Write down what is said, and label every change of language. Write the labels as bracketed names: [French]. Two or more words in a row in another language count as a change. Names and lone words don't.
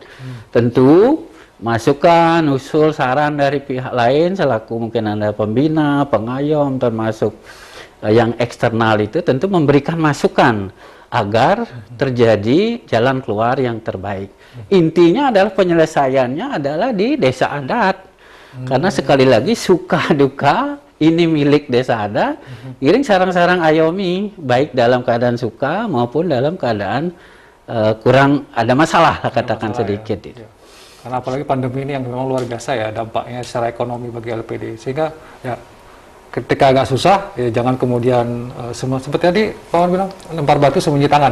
[Indonesian] Tentu masukan, usul, saran dari pihak lain selaku mungkin ada pembina, pengayom termasuk yang eksternal itu tentu memberikan masukan agar terjadi jalan keluar yang terbaik. Intinya adalah penyelesaiannya adalah di desa adat. Karena sekali lagi suka duka ini milik desa adat, [Balinese] iring sarang-sarang [Indonesian] ayomi baik dalam keadaan suka maupun dalam keadaan kurang ada masalah lah katakan sedikit. Ya. Karena apalagi pandemi ini yang memang luar biasa ya dampaknya secara ekonomi bagi LPD, sehingga ya ketika agak susah, ya jangan kemudian semua seperti tadi Pak Wan bilang lempar batu sembunyi tangan.